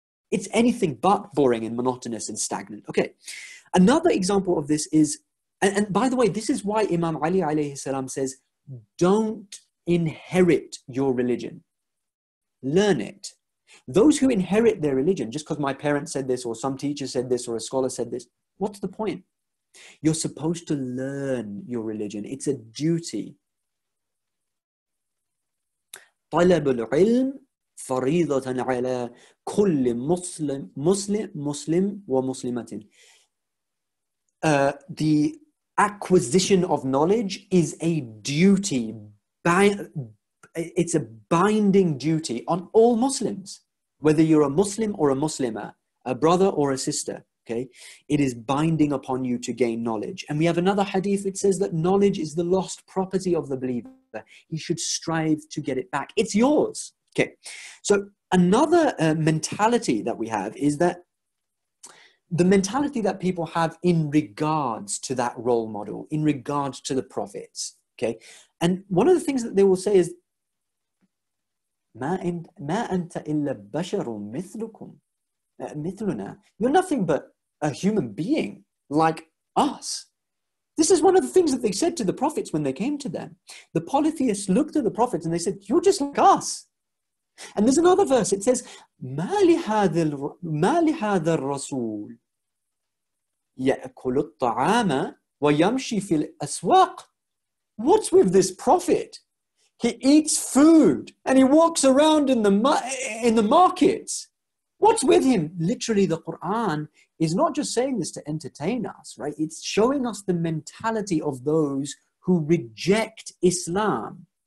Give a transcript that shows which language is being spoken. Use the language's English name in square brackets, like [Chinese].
[English] It's anything but boring and monotonous and stagnant. Okay, another example of this is, and by the way, this is why Imam Ali alayhi salam says, don't inherit your religion. Learn it. Those who inherit their religion, just because my parents said this or some teacher said this or a scholar said this, what's the point? You're supposed to learn your religion. It's a duty. [Arabic] طلب العلم فريضة على كل مسلم ومسلمة. [English] The acquisition of knowledge is a duty. It's a binding duty on all Muslims, whether you're a Muslim or a Muslimah, a brother or a sister. Okay, it is binding upon you to gain knowledge. And we have another hadith which says that knowledge is the lost property of the believer. He should strive to get it back. It's yours. Okay, so another mentality that we have is that the mentality that people have in regards to that role model, in regards to the prophets. Okay. And one of the things that they will say is, [Arabic] ما أنت إلا بشر مثلكم مثلنا. [English] You're nothing but a human being like us. This is one of the things that they said to the prophets when they came to them. The polytheists looked at the prophets and they said, you're just like us. And there's another verse, it says, [Arabic] ما لهذا الرسول يأكل الطعام ويمشي في الأسواق. [English] What's with this prophet? He eats food and he walks around in the markets. What's with him? Literally, the Quran is not just saying this to entertain us, right? It's showing us the mentality of those who reject Islam.